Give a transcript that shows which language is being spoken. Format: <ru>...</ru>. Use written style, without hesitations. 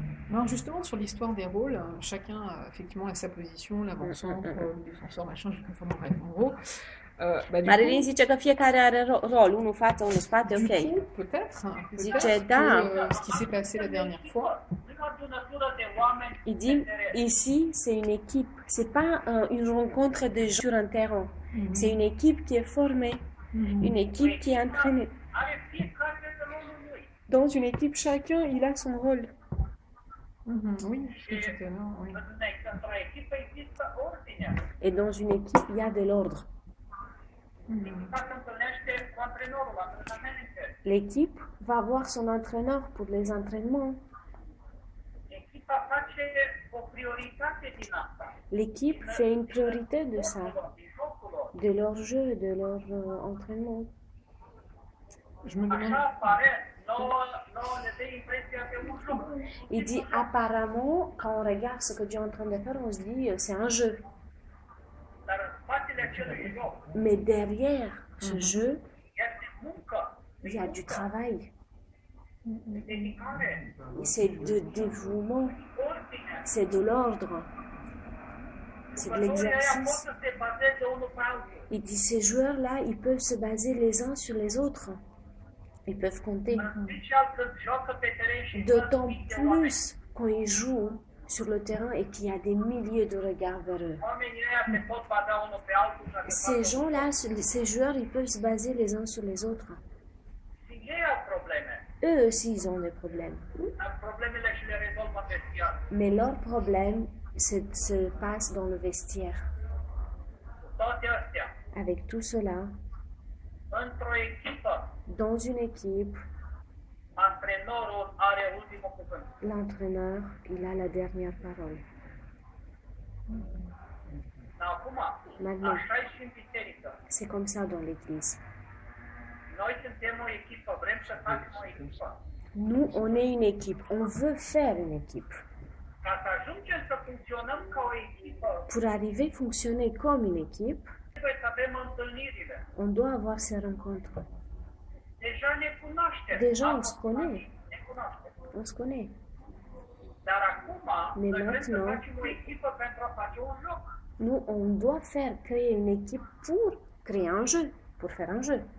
<fr>Non, justement, sur l'histoire des rôles, chacun effectivement a sa position, l'avant-centre, le défenseur, machin, je sais pas comment bref, en gros. Du</fr> <ro>Marilyn</ro> <fr>coup,</fr> <ro>zice că fiecare are rol, unul față, unul spate,</ro> <fr>du ok. coup, peut-être</fr> <ro>Zice,</ro> <fr>que,</fr> <ro>da.</ro> <fr>ce qui s'est passé la dernière fois,</fr> <ro>Prima adunătură de oameni</ro> <fr>Il dit,</fr> <ro>înțelepți.</ro> <fr>ici, c'est une équipe. C'est pas une rencontre de gens sur un terrain. C'est une équipe qui est formée, une équipe qui est entraînée.</fr> <ro>Are fiecare rolul lui.</ro> <fr>Dans une équipe, chacun, il a son rôle. oui, je suis tout à l'heure, oui.</fr> <ro>Într-o echipă există ordine.</ro> <fr>Et dans une équipe, il y a de l'ordre.</fr> <ro>Echipa se întâlnește cu antrenorul la antrenamente.</ro> <fr>L'équipe va voir son entraîneur pour les entraînements.</fr> <ro>Echipa face o prioritate din asta.</ro> <fr>L'équipe fait une priorité de ça,</fr> <ro>Din jocul lor.</ro> <fr>de leur jeu, de leur entraînement. Je me demande,</fr> <ro>Așa pare, nouă ne dă impresia de un joc.</ro> <fr>Il dit apparemment, quand on regarde ce que Dieu est en train de faire, on se dit c'est un jeu.</fr> <ro>Dar în spatele acelui joc</ro> <fr>Mais derrière ce jeu,</fr> <ro>este muncă,</ro> <fr>il y a du travail.</fr> <ro>dedicare,</ro> <fr>C'est de dévouement,</fr> <ro>ordine.</ro> <fr>c'est de l'ordre, c'est de</fr> <ro>Jucătorii ăia pot</ro> <fr>l'exercice.</fr> <ro>să se bazeze unul pe altul.</ro> <fr>Il dit ces joueurs-là, ils peuvent se baser les uns sur les autres. Ils peuvent compter.</fr> <ro>În special când joacă pe teren și</ro> <fr>D'autant</fr> <ro>văd mii de oameni.</ro> <fr>plus quand ils jouent sur le terrain et qu'il y a des milliers de regards vers eux.</fr> <ro>Oamenii ăia se pot baza unul pe altul ca să</ro> <fr>Ces</fr> <ro>facă.</ro> <fr>gens-là, ces joueurs, ils peuvent se baser les uns sur les autres.</fr> <ro>Și ei au probleme.</ro> <fr>Eux aussi, ils ont des problèmes.</fr> <ro>Dar problemele și le rezolvă în vestiar.</ro> <fr>Mais leur problème se passe dans le vestiaire.</fr> <ro>Cu toate astea,</ro> <fr>Avec tout cela,</fr> <ro>într-o echipă,</ro> <fr>dans une équipe,</fr> <ro>antrenorul are ultimul cuvânt.</ro> <fr>l'entraîneur, il a la dernière parole.</fr> <ro>Dar acum,</ro> <fr>Maintenant.</fr> <ro>așa e și în biserică.</ro> <fr>C'est comme ça dans l'Église.</fr> <ro>Noi suntem o echipă, vrem să facem o echipă.</ro> <fr>Nous, on est une équipe. On veut faire une équipe.</fr> <ro>Ca să ajungem să funcționăm ca o echipă,</ro> <fr>Pour arriver à fonctionner comme une équipe,</fr> <ro>trebuie să avem întâlnirile.</ro> <fr>on doit avoir ces rencontres.</fr> <ro>Deja ne cunoaștem.</ro> <fr>Deja on</fr> <ro>Am</ro> <fr>se connaît.</fr> <ro>Ne cunoaștem.</ro> <fr>On se connaît.</fr> <ro>Dar acum,</ro> <fr>Mais</fr> <ro>noi vrem să</ro> <fr>maintenant-</fr> <ro>facem o echipă pentru a face un joc.</ro> <fr>Nous, on doit créer une équipe pour créer un jeu, pour faire un jeu.</fr>